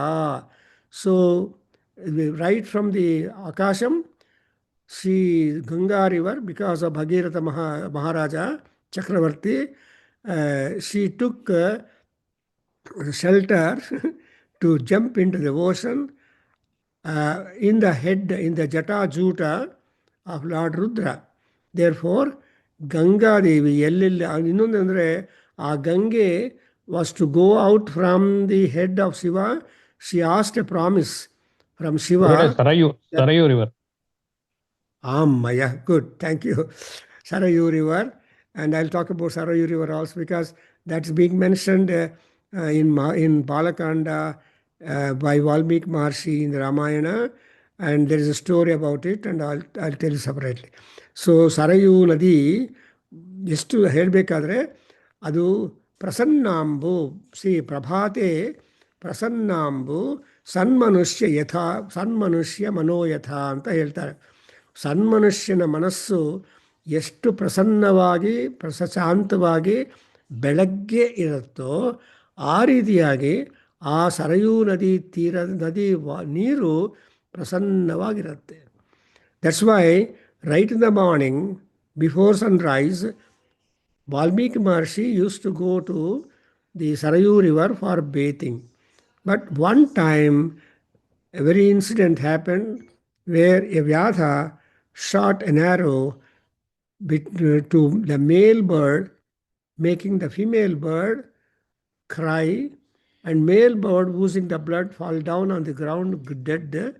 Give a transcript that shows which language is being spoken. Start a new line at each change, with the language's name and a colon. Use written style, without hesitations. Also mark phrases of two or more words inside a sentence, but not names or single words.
English: So right from the Akasham, Ganga river, because of Bhagiratha Maharaja Chakravarti, she took shelter to jump into the ocean in the head, in the Jata Juta of Lord Rudra. Therefore, Ganga Devi,
Kannada: ಇನ್ನೊಂದಂದ್ರೆ ಆ ಗಂಗೆ
English: was to go out from the head of Shiva. She asked a promise from Shiva. Sarayu river. Maya, good, thank you. Sarayu river, and I'll talk about Sarayu river also, because that's being mentioned in Balakanda by Valmiki Maharshi in the Ramayana, and there is a story about it, and I'll tell you separately. So Sarayu Nadi,
Kannada: ಎಷ್ಟು ಹೇಳಬೇಕಾದ್ರೆ ಅದು ಪ್ರಸನ್ನಾಂಬು,
Sanskrit: ಪ್ರಭಾತೆ ಪ್ರಸನ್ನಾಂಬು ಸನ್ಮನುಷ್ಯ ಮನೋಯಥ
Kannada: ಅಂತ ಹೇಳ್ತಾರೆ. ಸನ್ಮನುಷ್ಯನ ಮನಸ್ಸು ಎಷ್ಟು ಪ್ರಸನ್ನವಾಗಿ ಶಾಂತವಾಗಿ ಬೆಳಗ್ಗೆ ಇರುತ್ತೋ ಆ ರೀತಿಯಾಗಿ ಆ ಸರಯೂ ನದಿ ನೀರು ಪ್ರಸನ್ನವಾಗಿರುತ್ತೆ.
English: that's why right in the morning before sunrise Valmiki Maharshi used to go to the Sarayu river for bathing. But one time, a very incident happened where a Vyadha shot an arrow to the male bird, making the female bird cry, and male bird oozing the blood fall down on the ground dead.